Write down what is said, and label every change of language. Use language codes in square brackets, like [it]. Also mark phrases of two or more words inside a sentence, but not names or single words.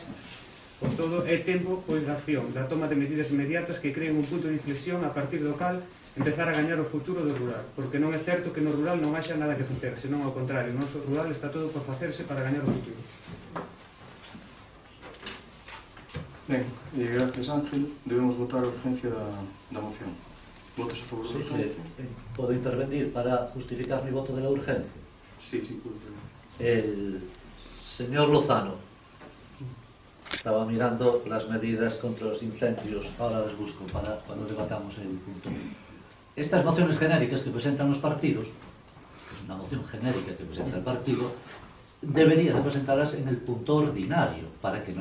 [gl] Por todo, é tempo de acción, da toma de medidas inmediatas que creen un punto de inflexión a partir do cal empezar a gañar o futuro do rural, porque non é certo que no rural non haxa nada que facer, senón ao contrario, no noso rural está todo por facerse para gañar o futuro. Ben, gracias Ángel. Debemos votar a urgencia da moción. ¿Votos a favor da urgencia? [es] ¿Puedo intervenir para justificar mi voto de la urgencia? Sí, puedo. El señor Lozano estaba mirando las medidas contra los incendios, ahora las busco para cuando debatamos el punto. Estas mociones genéricas que presentan los partidos, que es una moción genérica que presenta el partido, debería de presentarlas en el punto ordinario para que